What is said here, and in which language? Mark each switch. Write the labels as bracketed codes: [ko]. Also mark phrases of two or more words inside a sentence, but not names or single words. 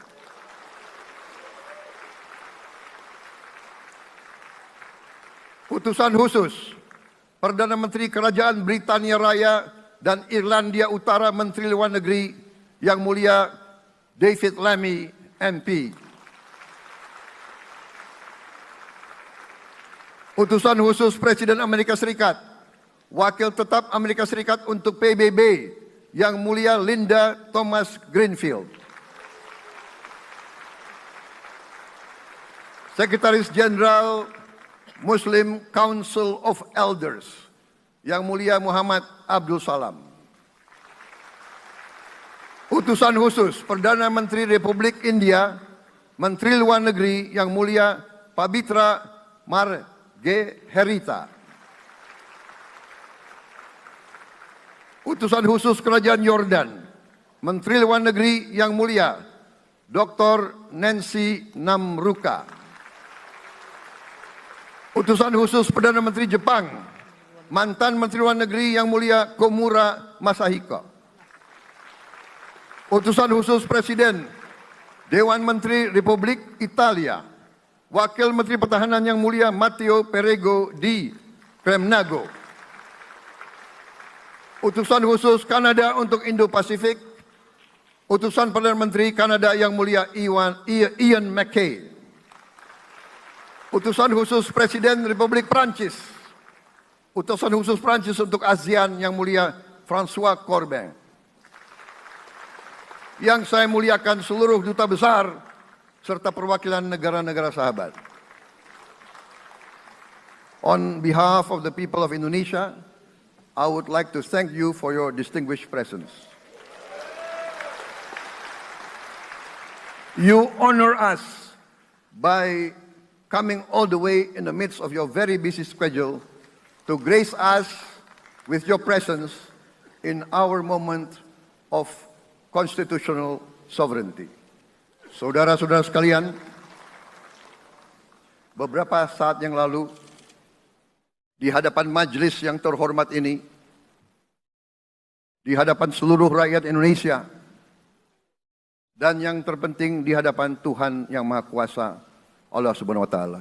[id] Utusan khusus Perdana Menteri Kerajaan Britania Raya dan Irlandia Utara, Menteri Luar Negeri Yang Mulia David Lammy MP, Utusan khusus Presiden Amerika Serikat, Wakil Tetap Amerika Serikat untuk PBB Yang Mulia Linda Thomas Greenfield, Sekretaris Jenderal Muslim Council of Elders Yang Mulia Muhammad Abdul Salam, Utusan khusus Perdana Menteri Republik India, Menteri Luar Negeri Yang Mulia Pabitra Margherita, Utusan khusus Kerajaan Yordan, Menteri Luar Negeri Yang Mulia Dr. Nancy Namruka, Utusan khusus Perdana Menteri Jepang, mantan Menteri Luar Negeri Yang Mulia Komura Masahiko, Utusan khusus Presiden Dewan Menteri Republik Italia, Wakil Menteri Pertahanan Yang Mulia Matteo Perego di Cremnago, Utusan khusus Kanada untuk Indo-Pasifik, Utusan Perdana Menteri Kanada Yang Mulia Ian MacKay, Utusan khusus Presiden Republik Prancis, Utusan khusus Prancis untuk ASEAN Yang Mulia François Corbin. Yang saya muliakan seluruh duta besar serta perwakilan negara-negara sahabat. [en] On behalf of the people of Indonesia, I would like to thank you for your distinguished presence. You honor us by coming all the way in the midst of your very busy schedule to grace us with your presence in our moment of constitutional sovereignty. [id] Saudara-saudara sekalian, beberapa saat yang lalu di hadapan majelis yang terhormat ini, di hadapan seluruh rakyat Indonesia, dan yang terpenting di hadapan Tuhan Yang Maha Kuasa, [ar] الله سبحانه وتعالى.